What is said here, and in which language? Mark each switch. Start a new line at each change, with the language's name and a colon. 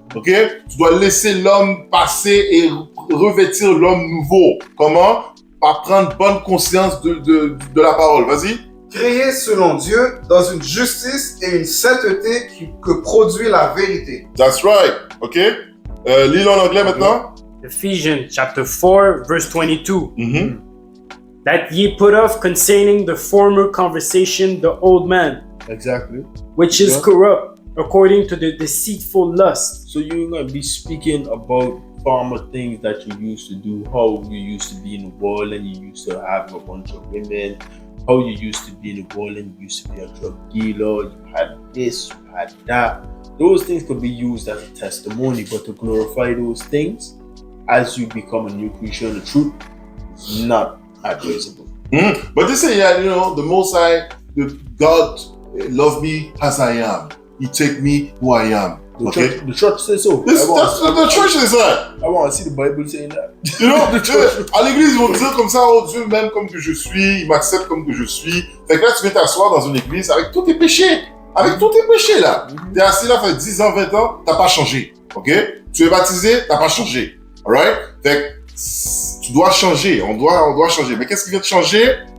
French: Ok, tu dois laisser l'homme passer et revêtir l'homme nouveau. Comment? Par prendre bonne conscience de la parole. Vas-y. Créé selon Dieu dans une justice et une sainteté que produit la vérité.
English: That's right. Ok.
French: Lis-le en anglais maintenant.
English: Ephesians chapter 4, verse 22. Mm-hmm. That ye put off concerning the former conversation the old man, Exactly. which is corrupt, according to the deceitful lust. So you're going to be speaking about former things that you used to do, how you used to be in the world and you used to have a bunch of women, how you used to be in the world and you used to be a drug dealer, you had this, you had that. Those things could be used as a testimony, but to glorify those things as you become a new creature in the truth is not advisable. Mm-hmm. But they say, yeah, you know, the Most High, God love me as I am. He take me who I am. The church says so. The church is that. I want to see the Bible saying that. You know,
French: à l'église, ils vont dire comme ça, oh Dieu m'aime comme que je suis, il m'accepte comme que je suis. Fait que là, tu viens t'asseoir dans une église avec tous tes péchés. Avec tous tes péchés, là. T'es assis là, fait 10 ans, 20 ans, t'as pas changé. Ok? Tu es baptisé, t'as pas changé. Alright? Fait que tu dois changer. On doit changer. Mais qu'est-ce qui vient de changer?